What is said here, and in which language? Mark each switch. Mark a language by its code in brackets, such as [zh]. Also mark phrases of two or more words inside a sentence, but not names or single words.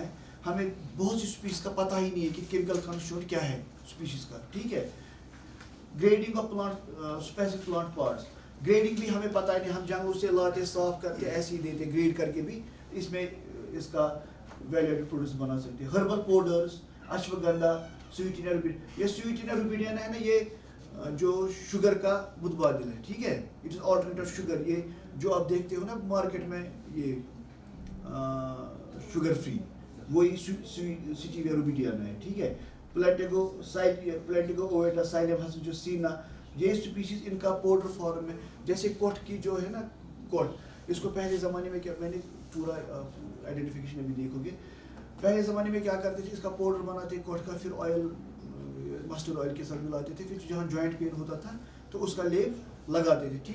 [ur] ہمیں بہت سی اسپیشیز کا پتہ ہی نہیں ہے کہ [en] chemical constituent [ur] کیا ہے اسپیشیز کا. ٹھیک ہے, [en] grading of plant specific plant parts. [ur] گریڈنگ بھی ہمیں پتہ ہی نہیں, ہم جنگلوں سے لاتے, صاف کر کے ایسے ہی دیتے, گریڈ کر کے بھی اس میں اس کا [en] value added products [ur] بنا سکتے ہیں. [en] herbal powders, ashwagandha, sweetener rubidin. [ur] یہ سویٹنر روبیڈین ہے نا, یہ جو شوگر کا متبادل ہے. ٹھیک ہے, [en] it is alternate of sugar. [ur] یہ جو آپ دیکھتے ہو نا مارکیٹ میں, یہ [en] sugar free, [ur] وہی سٹیویا روبیڈین ہے. ٹھیک ہے, پلیٹیگو اویٹا سائلم ہس جو سینا, یہ اسپیشیز ان کا [en] powder form [ur] میں, جیسے کوٹ کی جو ہے نا کوٹ, اس کو پہلے زمانے میں کیا, میں نے پورا آئیڈینٹیفیکیشن ابھی دیکھو گے, پہلے زمانے میں کیا کرتے تھے, اس کا پاؤڈر بناتے کوٹ کا, پھر [en] oil mustard oil [ur] کے ساتھ ملاتے تھے, پھر جہاں [en] joint pain [ur] ہوتا تھا تو اس کا لیپ لگاتے تھے.